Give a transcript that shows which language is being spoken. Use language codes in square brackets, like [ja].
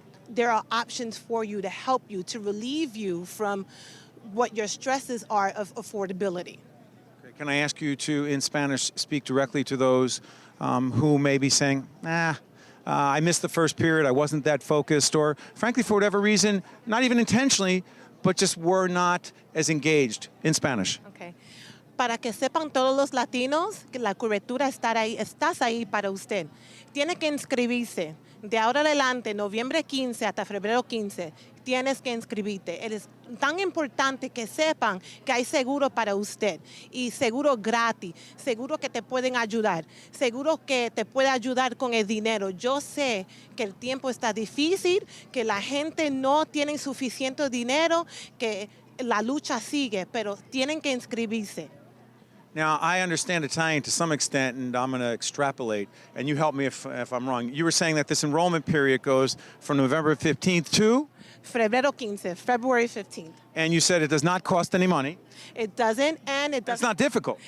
[en] There are options for you to help you, to relieve you from what your stresses are of affordability. Okay, can I ask you to, in Spanish, speak directly to those who may be saying, I missed the first period, I wasn't that focused, or frankly, for whatever reason, not even intentionally, but just were not as engaged, in Spanish? Okay. [es] Para que sepan todos los latinos que la cobertura estás ahí para usted. Tiene que inscribirse. De ahora adelante, noviembre 15 hasta febrero 15, tienes que inscribirte. Es tan importante que sepan que hay seguro para usted y seguro gratis, seguro que te pueden ayudar, seguro que te puede ayudar con el dinero. Yo sé que el tiempo está difícil, que la gente no tiene suficiente dinero, que la lucha sigue, pero tienen que inscribirse. [en] Now, I understand Italian to some extent, and I'm going to extrapolate, and you help me if I'm wrong. You were saying that this enrollment period goes from November 15th to? [es] Febrero 15, [en] February 15th. And you said it does not cost any money. It doesn't, and it doesn't. It's not difficult.